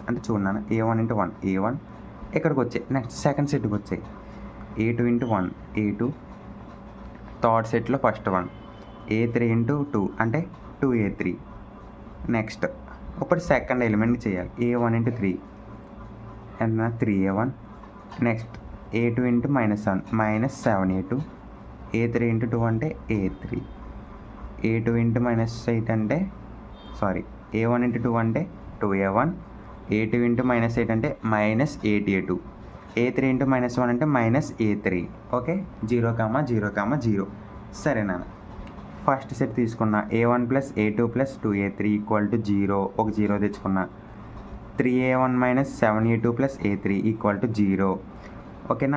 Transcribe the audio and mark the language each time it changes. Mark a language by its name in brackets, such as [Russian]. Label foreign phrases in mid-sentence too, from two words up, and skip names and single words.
[Telugu] అంటే చూడన్నాను, A1 × 1 A1 ఇక్కడికి వచ్చాయి. [English] next second [Telugu] సెట్కి వచ్చాయి A2 × 1 A2, థర్డ్ సెట్లో [English] first one [Telugu] A3 × 2 అంటే 2A3. నెక్స్ట్ ఇప్పుడు [English] second element [Telugu] చేయాలి. A1 × 3 ఎంత? 3A1. నెక్స్ట్ A2 × -1 -7A2. A3 × 2 అంటే A3. A2 × -8 అంటే A1 × 2 అంటే 2A1. A2 × -8 అంటే -8A2. A3 × -1 అంటే -A3, ఓకే? 0, 0, 0. సరే నాన్న, [English] first set [Telugu] తీసుకున్నా. A1 ప్లస్ A2 ప్లస్ 2A3 [English] equal to [Telugu] 0, ఒక 0 తెచ్చుకున్నా. 3A1 -7A2 ప్లస్ A3 [English] equal to [Telugu] 0, ఓకేనా?